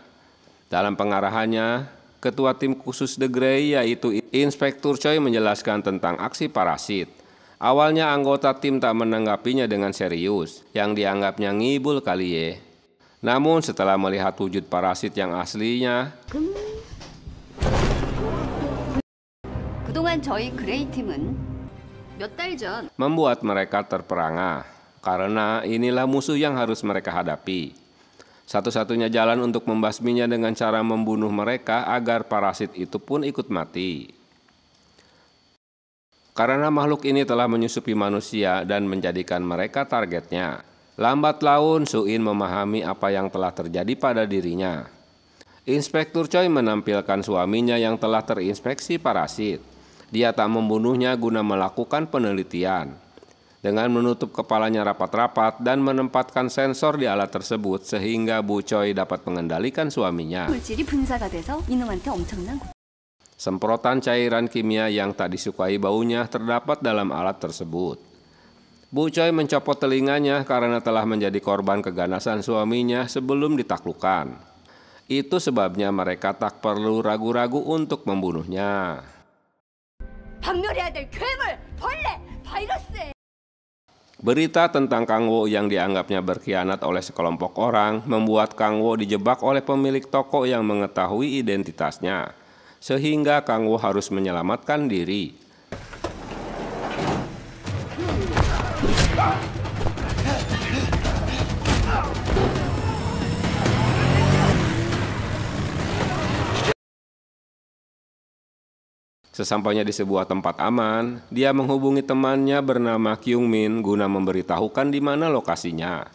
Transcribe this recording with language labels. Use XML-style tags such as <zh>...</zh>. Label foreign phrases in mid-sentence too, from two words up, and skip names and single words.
<id>Dalam pengarahannya, ketua tim khusus The Grey yaitu Inspektur Choi menjelaskan tentang aksi parasit. Awalnya anggota tim tak menanggapinya dengan serius, yang dianggapnya ngibul kali ya. Namun setelah melihat wujud parasit yang aslinya,</id> <ko>그동안 저희 그레이 팀은 몇 달 전</ko> <id>membuat mereka terperangah, karena inilah musuh yang harus mereka hadapi. Satu-satunya jalan untuk membasminya dengan cara membunuh mereka agar parasit itu pun ikut mati. Karena makhluk ini telah menyusupi manusia dan menjadikan mereka targetnya. Lambat laun Suin memahami apa yang telah terjadi pada dirinya. Inspektur Choi menampilkan suaminya yang telah terinfeksi parasit. Dia tak membunuhnya guna melakukan penelitian. Dengan menutup kepalanya rapat-rapat dan menempatkan sensor di alat tersebut sehingga Bu Choi dapat mengendalikan suaminya.</id> <ko>물질이 분사가 돼서 이놈한테 엄청난</ko> <id>Semprotan cairan kimia yang tak disukai baunya terdapat dalam alat tersebut. Bu Choi mencopot telinganya karena telah menjadi korban keganasan suaminya sebelum ditaklukkan. Itu sebabnya mereka tak perlu ragu-ragu untuk membunuhnya.</id> <ko>박멸해야 될 괴물, 벌레, 바이러스.</ko> <id>Berita tentang Kang Wo yang dianggapnya berkhianat oleh sekelompok orang membuat Kang Wo dijebak oleh pemilik toko yang mengetahui identitasnya, sehingga Kang Wo harus menyelamatkan diri. Sesampainya di sebuah tempat aman, dia menghubungi temannya bernama Kyung Min guna memberitahukan di mana lokasinya.</id>